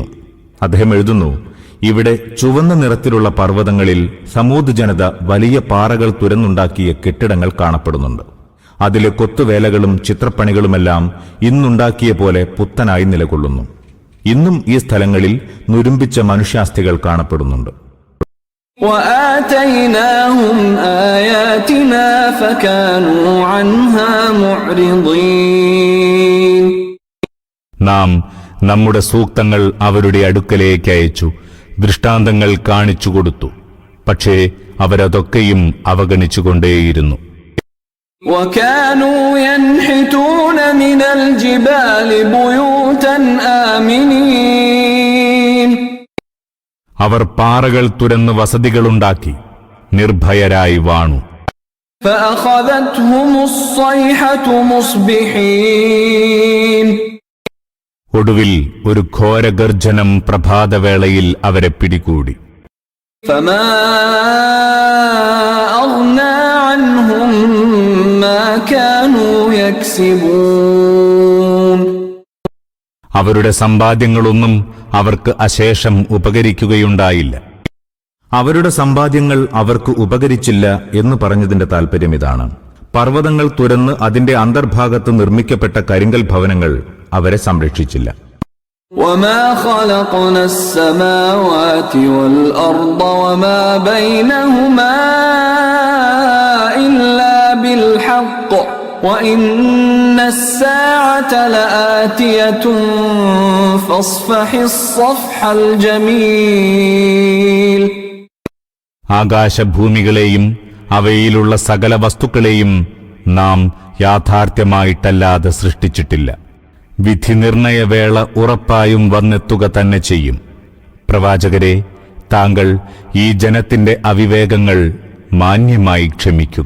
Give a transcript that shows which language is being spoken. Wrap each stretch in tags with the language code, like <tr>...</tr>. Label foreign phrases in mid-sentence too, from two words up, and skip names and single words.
<ml>അദ്ദേഹം എഴുതുന്നു, ഇവിടെ ചുവന്ന നിറത്തിലുള്ള പർവ്വതങ്ങളിൽ സമൂദ് ജനത വലിയ പാറകൾ തുരന്നുണ്ടാക്കിയ കെട്ടിടങ്ങൾ കാണപ്പെടുന്നുണ്ട്. അതിലെ കൊത്തുവേലകളും ചിത്രപ്പണികളുമെല്ലാം ഇന്നുണ്ടാക്കിയ പോലെ പുത്തനായി നിലകൊള്ളുന്നു. ഇന്നും ഈ സ്ഥലങ്ങളിൽ നുരുമ്പിച്ച മനുഷ്യാസ്ഥികൾ കാണപ്പെടുന്നുണ്ട്.</ml> <ar>وَآتَيْنَاهُمْ آيَاتِنَا فَكَانُوا عَنْهَا مُعْرِضِينَ</ar> <ml>നാം നമ്മുടെ സൂക്തങ്ങൾ അവരുടെ അടുക്കലേക്ക് അയച്ചു, ദൃഷ്ടാന്തങ്ങൾ കാണിച്ചു കൊടുത്തു. പക്ഷേ അവരതൊക്കെയും അവഗണിച്ചുകൊണ്ടേയിരുന്നു.</ml> <ar>وَكَانُوا يَنْحِتُونَ مِنَ الْجِبَالِ بُيُوتًا آمِنِينَ</ar> <ml>അവർ പാറകൾ തുരന്ന് വസതികളുണ്ടാക്കി നിർഭയരായി വാണു.</ml> <ar>فَأَخَذَتْهُمُ الصَّيْحَةُ مُصْبِحِينَ</ar> <ml>ഒടുവിൽ ഒരു ഘോരഗർജനം പ്രഭാതവേളയിൽ അവരെ പിടികൂടി.</ml> <ar>فَمَا أَغْنَى عَنْهُمْ مَا كَانُوا يَكْسِبُونَ</ar> <ml>അവരുടെ സമ്പാദ്യങ്ങളൊന്നും അവർക്ക് അശേഷം ഉപകരിക്കുകയുണ്ടായില്ല. അവരുടെ സമ്പാദ്യങ്ങൾ അവർക്ക് ഉപകരിച്ചില്ല എന്ന് പറഞ്ഞതിന്റെ താൽപര്യം ഇതാണ്. പർവ്വതങ്ങൾ തുരന്ന് അതിന്റെ അന്തർഭാഗത്ത് നിർമ്മിക്കപ്പെട്ട കരിങ്കൽ ഭവനങ്ങൾ അവരെ സംരക്ഷിച്ചില്ല.</ml> <ar>وَمَا خَلَقْنَا السَّمَاوَاتِ وَالْأَرْضَ وَمَا بَيْنَهُمَا إِلَّا بِالْحَقِّ وَإِنَّ السَّاعَةَ لَآتِيَةٌ فَاصْفَحِ الصَّفْحَ الْجَمِيلَ</ar> <ml>ആകാശഭൂമികളെയും അവയിലുള്ള സകല വസ്തുക്കളെയും നാം യാഥാർത്ഥ്യമായിട്ടല്ലാതെ സൃഷ്ടിച്ചിട്ടില്ല. വിധി നിർണയവേള ഉറപ്പായും വന്നെത്തുക തന്നെ ചെയ്യും. പ്രവാചകരെ, താങ്കൾ ഈ ജനത്തിന്റെ അവിവേകങ്ങൾ മാന്യമായി ക്ഷമിക്കുക.</ml>